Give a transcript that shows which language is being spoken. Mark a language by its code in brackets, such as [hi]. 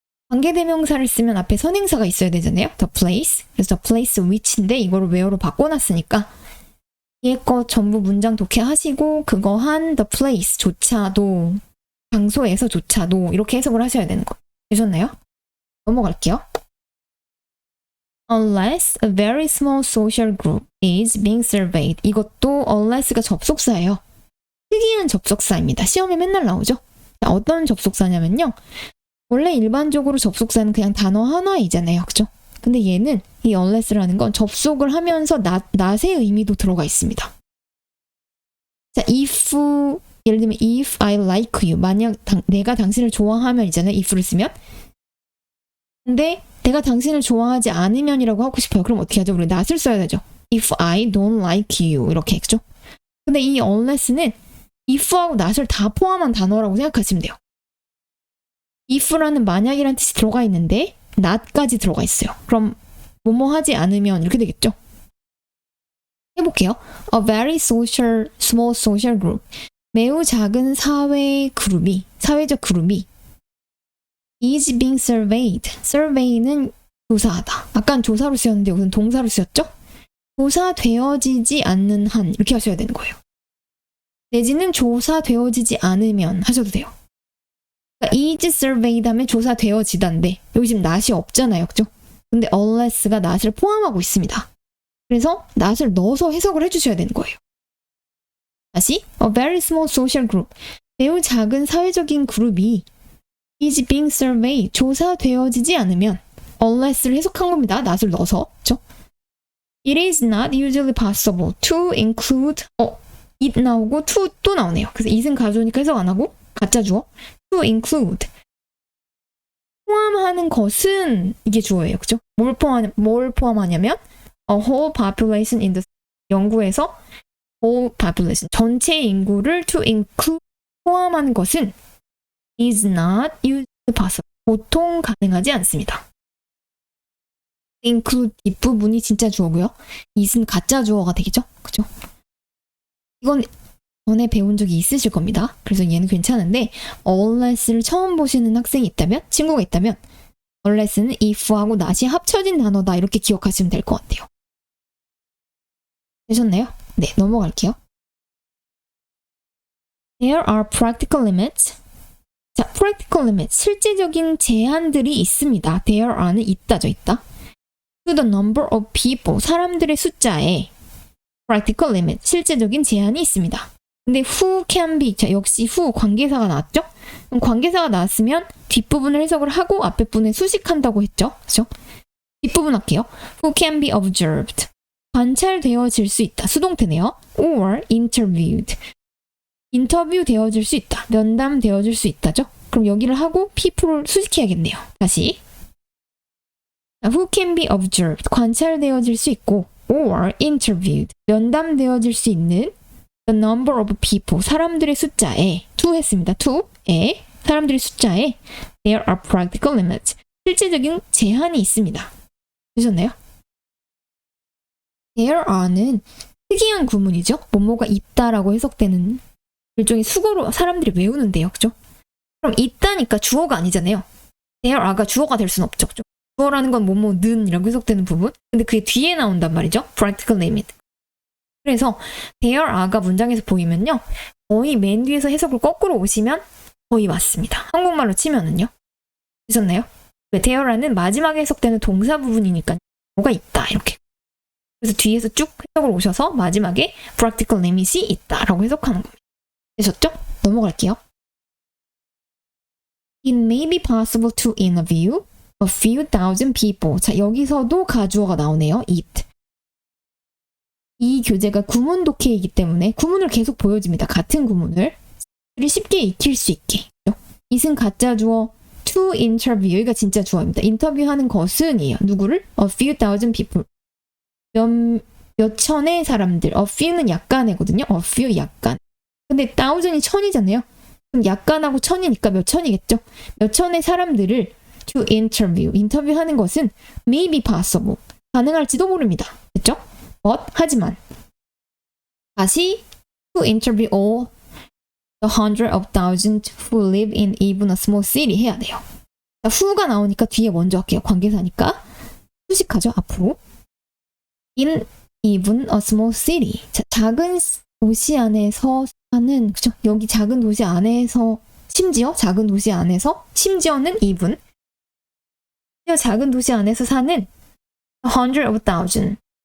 [ko] 관계대명사를 쓰면 앞에 선행사가 있어야 되잖아요. the place, 그래서 [en] the place which [ko] 인데 이거를 where로 바꿔놨으니까 뒤에 거 전부 문장 독해하시고 그거 한 the place조차도 장소에서조차도 이렇게 해석을 하셔야 되는 거. 되셨나요? 넘어갈게요. [en] Unless a very small social group is being surveyed. [ko] 이것도 unless가 접속사예요. 특이한 접속사입니다. 시험에 맨날 나오죠. 자, 어떤 접속사냐면요. 원래 일반적으로 접속사는 그냥 단어 하나이잖아요. 그죠? 근데 얘는 이 unless라는 건 접속을 하면서 not의 의미도 들어가 있습니다. 자, 예를 들면 [en] if I like you. [ko] 만약 내가 당신을 좋아하면 이잖아요. if를 쓰면. 근데 내가 당신을 좋아하지 않으면이라고 하고 싶어요. 그럼 어떻게 하죠? 우리 not을 써야 되죠. [en] If I don't like you. [ko] 이렇게 했죠. 근데 이 unless는 if하고 not을 다 포함한 단어라고 생각하시면 돼요. if라는 만약이라는 뜻이 들어가 있는데 not까지 들어가 있어요. 그럼 뭐뭐 하지 않으면 이렇게 되겠죠. 해볼게요. [en] A very small social group. [ko] 매우 작은 사회적 그룹이 [en] is being surveyed. [ko] survey는 조사하다. 아까는 조사로 쓰였는데 여기는 동사로 쓰였죠? 조사되어지지 않는 한 이렇게 하셔야 되는 거예요. 내지는 조사되어지지 않으면 하셔도 돼요. 그러니까 is surveyed 하면 조사되어지다인데 여기 지금 not이 없잖아요. 그죠? 근데 unless가 not을 포함하고 있습니다. 그래서 not을 넣어서 해석을 해주셔야 되는 거예요. [en] 다시 a very small social group. [ko] 매우 작은 사회적인 그룹이 [en] is being surveyed. [ko] 조사되어지지 않으면 unless를 해석한 겁니다. not을 넣어서. 그렇죠? [en] It is not usually possible to include it [ko] 나오고 to 또 나오네요. 그래서 it은 가주어니까 해석 안 하고 가짜 주어 to include 포함하는 것은 이게 주어예요. 그죠? 뭘 포함하냐면 [en] a whole population in the [ko] 연구에서 whole population 전체 인구를 to include 포함하는 것은 [en] is not usually possible [ko] 보통 가능하지 않습니다. include 뒷부분이 진짜 주어고요. it은 가짜 주어가 되겠죠? 그죠? 이건 전에 배운 적이 있으실 겁니다. 그래서 얘는 괜찮은데 unless를 처음 보시는 학생이 있다면, 친구가 있다면 unless는 if하고 not이 합쳐진 단어다 이렇게 기억하시면 될 것 같아요. 되셨나요? 네, 넘어갈게요. [en] There are practical limits. [ko] 자, practical limits, 실제적인 제한들이 있습니다. There are는 있다죠, 있다. [en] To the number of people, [ko] 사람들의 숫자에 [en] practical limit, [ko] 실제적인 제한이 있습니다. 근데 who can be, 자, 역시 who, 관계사가 나왔죠? 그럼 관계사가 나왔으면 뒷부분을 해석을 하고 앞에 부분에 수식한다고 했죠? 그죠? 뒷부분 할게요. [en] Who can be observed, [ko] 관찰되어질 수 있다. 수동태네요. Or interviewed, 인터뷰 되어질 수 있다. 면담 되어질 수 있다죠? 그럼 여기를 하고 people를 수식해야겠네요. 다시. [en] Who can be observed, [ko] 관찰되어질 수 있고 or interviewed, 면담되어질 수 있는 [en] the number of people, [ko] 사람들의 숫자에 to 했습니다. to에 사람들의 숫자에 [en] there are practical limits, [ko] 실제적인 제한이 있습니다. 되셨나요? there are는 특이한 구문이죠. 뭐뭐가 있다라고 해석되는 일종의 수거로 사람들이 외우는데요. 그죠? 그럼 있다니까 주어가 아니잖아요. there are가 주어가 될 수는 없죠. 그죠? 주어라는 건 뭐뭐는 이라고 해석되는 부분. 근데 그게 뒤에 나온단 말이죠. [en] practical limit. [ko] 그래서 there are가 문장에서 보이면요. 거의 맨 뒤에서 해석을 거꾸로 오시면 거의 맞습니다. 한국말로 치면은요. 되셨나요? there are는 마지막에 해석되는 동사 부분이니까 뭐가 있다 이렇게. 그래서 뒤에서 쭉 해석을 오셔서 마지막에 practical limit이 있다라고 해석하는 겁니다. 되셨죠? 넘어갈게요. [en] It may be possible to interview a few thousand people. [ko] 자, 여기서도 가주어가 나오네요. [en] it. [ko] 이 교재가 구문 독해이기 때문에 구문을 계속 보여줍니다. 같은 구문을 쉽게 익힐 수 있게. it은 가짜 주어, to interview, 여기가 진짜 주어입니다. 인터뷰하는 것은이에요. [en] 누구를? A few thousand people. [ko] 몇 천의 사람들. A few는 약간이거든요. A few 약간. 근데 thousand이 천이잖아요. 그럼 약간하고 천이니까 몇 천이겠죠? 몇 천의 사람들을 to interview, 인터뷰하는 것은 [en] may be possible, [ko] 가능할지도 모릅니다. 됐죠? [en] but, [ko] 하지만 다시 [en] to interview all the hundred of thousands who live in even a small city [ko] 해야 돼요. 자, who가 나오니까 뒤에 먼저 할게요. 관계사니까 수식하죠. 앞으로. in [en] even a small city. [ko] 자, 작은 도시 안에서 사는, 그죠? 여기 작은 도시 안에서, 심지어 작은 도시 안에서, 심지어는 even, 심지어 작은 도시 안에서 사는 100 of 1000.